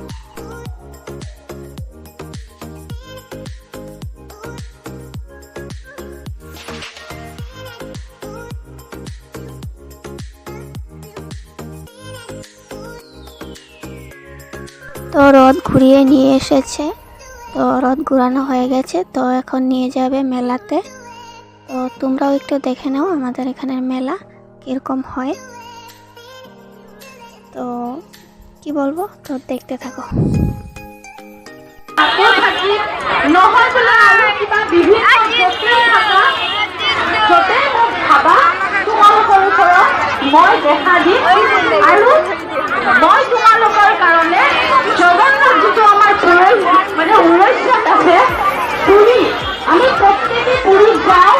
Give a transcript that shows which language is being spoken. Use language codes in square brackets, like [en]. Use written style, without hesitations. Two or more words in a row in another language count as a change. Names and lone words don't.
[bn] তো রথ ঘুরিয়ে নিয়ে এসেছে, তো রথ ঘুরানো হয়ে গেছে। তো এখন নিয়ে যাবে মেলাতে। তো তোমরাও একটু দেখে নাও আমাদের এখানের মেলা কিরকম হয়। তো কি বলবো, তো দেখতে থাকো। [as] মই দেখা দিম আৰু মই তোমালোকৰ কাৰণে জগন্নাথ যিটো আমাৰ মানে উড়িষ্যাত আছে পুৰী, আমি প্ৰত্যেকে পুৰীত যাওঁ।